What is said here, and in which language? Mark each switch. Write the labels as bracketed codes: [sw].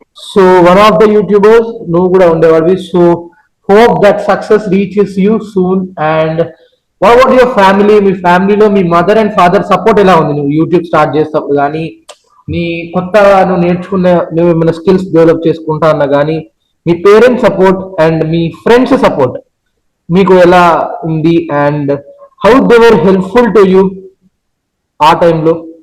[en] so one of the YouTubers [te] నువ్వు కూడా ఉండేవాడివి. So [en] hope that success reaches you soon. And what about your family? [te] మీ ఫ్యామిలీలో మీ mother and father support ఎలా ఉంది నువ్వు YouTube start చేసేటప్పుడు కానీ, నీ కొత్తగా నువ్వు నేర్చుకున్న నువ్వు ఏమైనా స్కిల్స్ డెవలప్ చేసుకుంటా అన్నా కానీ, మీ parents support and మీ friends support మీకు ఎలా ఉంది, [en] and how they were helpful to you [te] ఆ టైంలో?